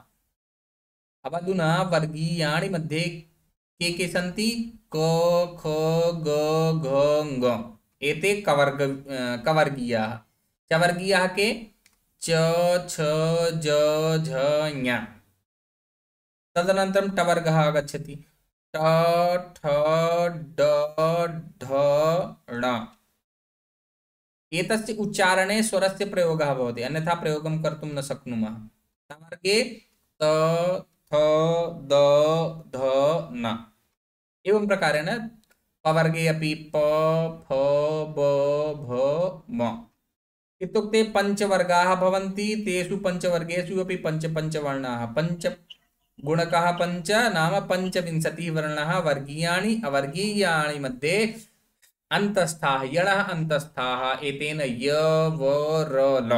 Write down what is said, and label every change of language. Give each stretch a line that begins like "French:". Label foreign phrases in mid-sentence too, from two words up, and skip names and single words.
Sanskrit: अब अधुना वर्गीयाणि मध्ये के सन्ति? क, ख, ग, घ, ङ। एते कवर्गीयाः। चवर्गीयाः के? च, छ, ज, झ, ञ। तदनन्तरं टवर्गः आगच्छति। ट, ठ, ड, ढ, ण। एतस्य उच्चारणे स्वरस्य प्रयोगः भवति, अन्यथा प्रयोगं कर्तुं न शक्नुमः। टवर्गे त, थ, द, ध, न। एवं प्रकारेण पवर्गे अपि प, फ, ब, भ, म। इत्युक्ते पञ्चवर्गाः भवन्ति। तेषु पञ्चवर्गेषु अपि पञ्चवर्णाः। पञ्च गुणकः पञ्च नाम पञ्चविंशतिः वर्णाः वर्गीयाणि अवर्गीयाणि मध्ये अन्तस्थाः यणः अन्तस्थाः एतेन य व र ल।